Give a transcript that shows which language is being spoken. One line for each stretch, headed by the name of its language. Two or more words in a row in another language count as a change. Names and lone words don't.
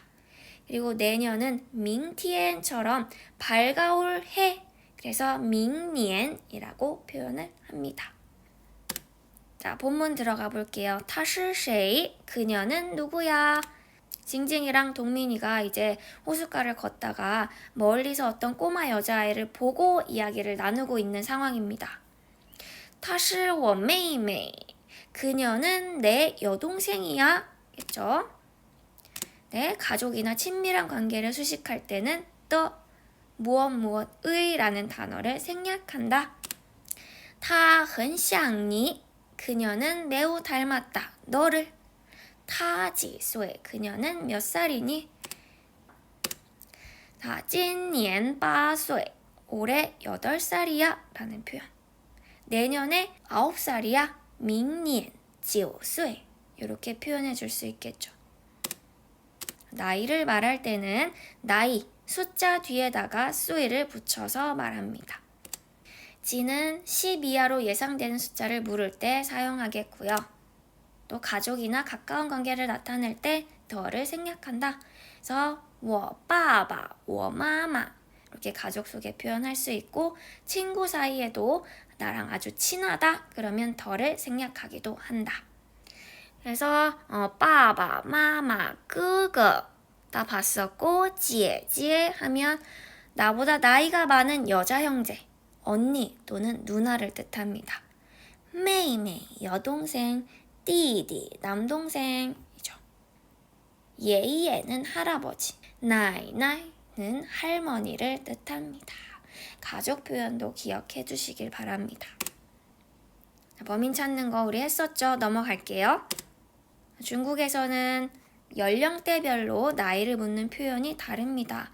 Korean: 그리고 내년은 민티엔처럼 밝아올 해, 그래서 민니엔이라고 표현을 합니다. 자, 본문 들어가 볼게요.
Chinese: 他是谁?
Korean: 그녀는 누구야? 징징이랑 동민이가 이제 호숫가를 걷다가 멀리서 어떤 꼬마 여자아이를 보고 이야기를 나누고 있는 상황입니다.
Chinese: 她是我妹妹.
Korean: 그녀는 내 여동생이야. 겠죠? 네, 가족이나 친밀한 관계를 수식할 때는 또 무엇의 라는 단어를 생략한다.
Chinese: 她很像你.
Korean: 그녀는 매우 닮았다. 너를.
Chinese: 她几岁?
Korean: 그녀는 몇 살이니? 자,
Chinese: 今年8岁
Korean: 올해 8살이야 라는 표현. 내년에 9살이야.
Chinese: 明年9岁
Korean: 이렇게 표현해 줄 수 있겠죠. 나이를 말할 때는 나이, 숫자 뒤에다가 수를 붙여서 말합니다. 지는 10 이하로 예상되는 숫자를 물을 때 사용하겠고요. 또 가족이나 가까운 관계를 나타낼 때 더를 생략한다. 그래서
Chinese: 我爸爸,我妈妈
Korean: 이렇게 가족 속에 표현할 수 있고 친구 사이에도 나랑 아주 친하다 그러면 더를 생략하기도 한다. 그래서
Chinese: 爸爸, 妈妈, 哥哥
Korean: 다 봤었고 姐姐 하면 나보다 나이가 많은 여자 형제, 언니 또는 누나를 뜻합니다. 妹妹, 여동생, 弟弟, 남동생이죠. 爷爷 는 할아버지, 奶奶 는 할머니를 뜻합니다. 가족 표현도 기억해 주시길 바랍니다. 범인 찾는 거 우리 했었죠? 넘어갈게요. 중국에서는 연령대별로 나이를 묻는 표현이 다릅니다.